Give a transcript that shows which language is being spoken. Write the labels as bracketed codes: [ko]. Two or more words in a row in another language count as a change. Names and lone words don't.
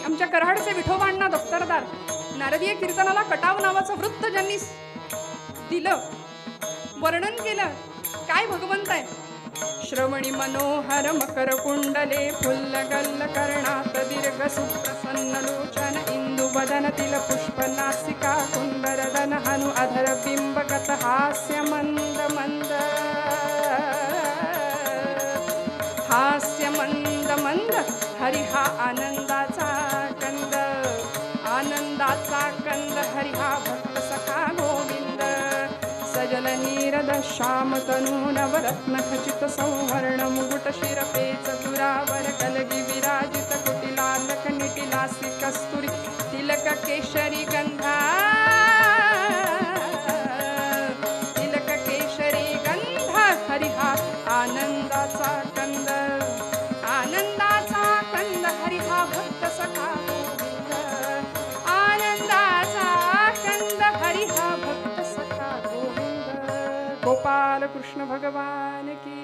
[mr] आमच्या कराडचे विठोबांना दफ्तरदार नारदीय कीर्तनाला कटाव नावाचं वृत्त ज्यांनी दिलं, वर्णन केलं, काय भगवंत आहे. श्रवणी मनोहर मकर कुंडले फुल्लगल्ल कर्णात दीर्घ सुप्रसन्न लोचन, इंदु बदन तिल पुष्प नासिका कुंदरदन हनु अधर बिंबगत हास्य मंद मंद, हास्य मंद मंद, हरी हा आनंदाचा कंद, आनंदाचा कंद, हरी हा भक्त सखा गोविंद. सजल नीरद श्याम तनू नवरत्न खचित सौवर्ण मुकुट शिरपेच दुरावर कलगी विराजित कुटिलालक निटिलासी कस्तुरी तिलक केशरी गंधा, तिलक केशरी गंधा, हरी हा आनंदाचा कंद, आनंदाचा कंद, हरी हा भक्त सखा गोविंद, आनंदाचा कंद, हरी हा भक्त सखा गोविंद. [hi] गोपाल कृष्ण भगवान की.